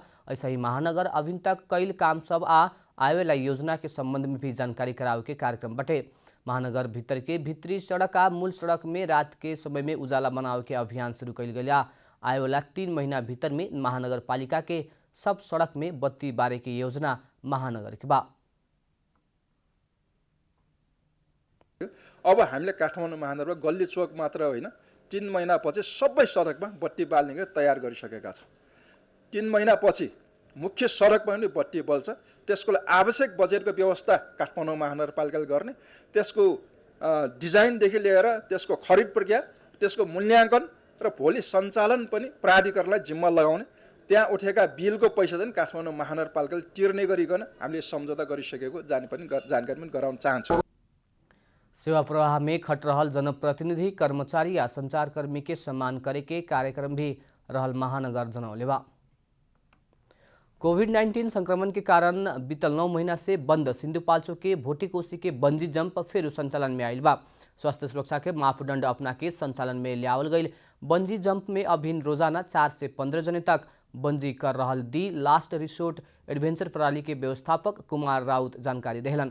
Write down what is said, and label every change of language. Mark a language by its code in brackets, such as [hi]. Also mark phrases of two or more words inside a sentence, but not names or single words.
[bho] ऐसा ही महानगर अभी तक कैल काम सब आ आवेला योजना के संबंध में भी जानकारी करावे के कार्यक्रम बटे। महानगर भीतर के भीतरी सड़क आ मूल सड़क में रात के समय में उजाला बनावे के अभियान शुरू कैल गया। आए वाला 3 महीना भीतर में महानगर पालिका के सब सड़क में बत्ती बारे की योजना महानगर के बा। [ne] अब हामीले काठमाडौँ महानगरमा गल्ली चोक मात्र होइन 3 महिनापछि सबै सडकमा बत्ती बाल्ने तयार गरिसकेका छौँ। 3 महिनापछि मुख्य सडकमा पनि बत्ती बल्छ। त्यसको आवश्यक बजेटको व्यवस्था काठमाडौँ महानगरपालिकाले गर्ने, त्यसको डिजाइनदेखि लिएर त्यसको खरिद प्रक्रिया, त्यसको मूल्याङ्कन र भोलि सञ्चालन पनि प्राधिकरणलाई जिम्मा लगाउने, त्यहाँ उठेका बिलको पैसा चाहिँ काठमाडौँ महानगरपालिकाले तिर्ने गरिकन हामीले सम्झौता गरिसकेको जानकारी पनि गराउन चाहन्छु। [bho] सेवा प्रवाह में खट रहल जनप्रतिनिधि कर्मचारी या संचारकर्मी के सम्मान करे के कार्यक्रम भी रहल महानगर जनौले बा। कोविड-19 संक्रमण के कारण बीतल 9 महीना से बंद सिंधुपाल्चोक के भोटीकोशी के बंजी जंप फिर संचालन में आयल बा। स्वास्थ्य सुरक्षा के मापदंड अपना के संचालन में लियावल गई बंजी जंप में अभिन रोजाना 4 से 15 जने तक बंजी कर रहल दी लास्ट रिसोर्ट एडवेंचर प्रणाली के व्यवस्थापक कुमार राउत जानकारी देहलन।